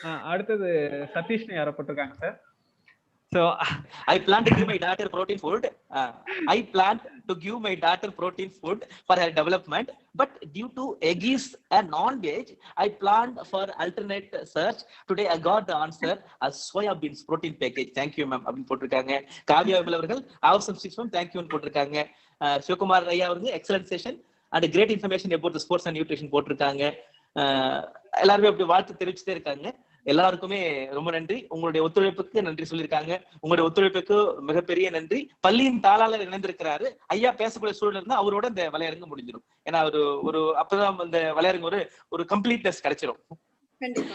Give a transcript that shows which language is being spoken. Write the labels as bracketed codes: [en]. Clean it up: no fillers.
[ta] அடுத்தது சதீஷ்னு யாரோ போட்டிருக்காங்க sir. [en] So I plan to give my daughter protein food. I plan to give my daughter protein food for her development. But due to egg is a non-veg, I planned for alternate search. Today I got the answer as soya beans protein package. Thank you, ma'am. [ta] அப்படின்னு போட்டிருக்காங்க. காவியா அவர்கள் [en] awesome six ma'am. Thank you [ta] போட்டிருக்காங்க. சிவகுமார் ஐயா அவர்கள் [en] excellent session and great information about the sports and nutrition [ta] போட்டிருக்காங்க. எல்லாருமே அப்படி வாழ்த்து தெரிவிச்சுட்டே இருக்காங்க. எல்லாருக்குமே ரொம்ப நன்றி. உங்களுடைய ஒத்துழைப்புக்கு நன்றி சொல்லியிருக்காங்க. உங்களுடைய ஒத்துழைப்புக்கு மிகப்பெரிய நன்றி. பள்ளியின் தாளாளர் இணைந்திருக்கிறாரு. ஐயா பேசக்கூடிய சூழல் இருந்தா அவரோட இந்த வலையரங்கு முடிஞ்சிடும். ஏன்னா ஒரு அப்பதான் இந்த வலையரங்கு ஒரு கம்ப்ளீட்னஸ் கிடைச்சிடும்.